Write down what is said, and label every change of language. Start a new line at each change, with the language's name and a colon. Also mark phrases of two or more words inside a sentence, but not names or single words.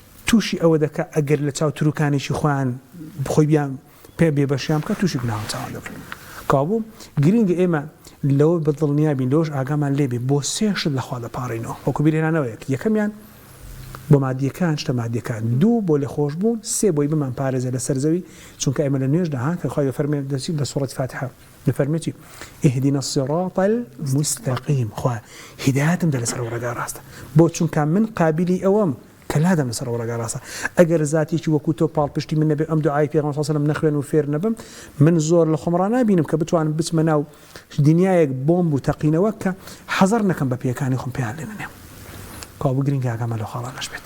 Central Kurdish: تووشی ئەوە دەکە ئەگەر لە چاو تروکانێکی خۆیان بخۆی بیان پێ بێبەشیان بکە تووشی گوناهی چاوان دەبن کابوو گرنگە ئێمە لەوە بەدڵنیا بین لەوەش ئاگامان لێبێ بۆ سێشت لەخوا دەپارڕینەوە وەکو بیرهێنانەوەیەک یەکەمیان بۆ مادیەکان شتە مادیەکان دوو بۆ لێ خۆشبوون سێ بۆی بمان پارێزە لە سەرزەوی چونکە ئێمە لە نوێژدا هات کە خۆی فەرمێ دەچی لە سوورەتی فاتحە دەفەرمێتی
Arabic: اهدنا الصراط المستقيم
Central Kurdish: خوا هدایەتم دە لەسەر ڕێگا ڕاستە بۆ چونکە من قابلی ئەوەم کە لادەم لەسەر ڕێگا ڕاستە ئەگەر زاتێکی وەکو تۆ پاڵپشتی من نەبێ ئەم دوعای پێغەمبەر
Arabic: صلی الله علیه و سلم
Central Kurdish: نەخوێن و فێر نەبم من زۆر لە خۆم ڕانابینم کە بتوانم بچمە ناو دنیایەک بۆمب و تەقینەوە کە حەزەر نەکەم بە پێیەکانی خۆم پێیان لێ نەنێم کابوو گرنگە ئاگامە لەو خاڵانەش بێت